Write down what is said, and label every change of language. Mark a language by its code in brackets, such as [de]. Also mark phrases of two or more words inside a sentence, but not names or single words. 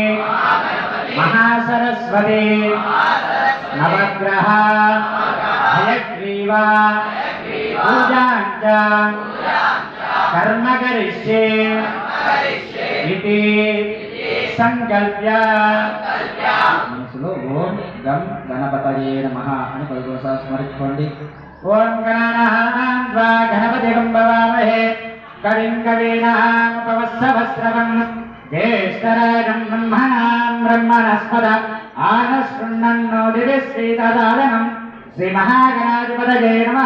[sa] महासरस्वती नवग्रह हयग्रीव पूजाञ्च कर्म करिष्ये इति संकल्प्य [te] మనసులో [sa] ఓం గం గణపతయే నమః [te] అని పలుకోసారి స్మరించుకోండి. [sa] ఓం గణానాం త్వా గణపతిం భవామహే కవిం కవీనాముపవస్సవస్రవం జ్యేష్ఠరాజం బ్రహ్మణాం బ్రహ్మణస్పద ఆనశృణ్వన్నోదివిశ్రీతదారణం శ్రీ మహాగణాధిపతయే నమః.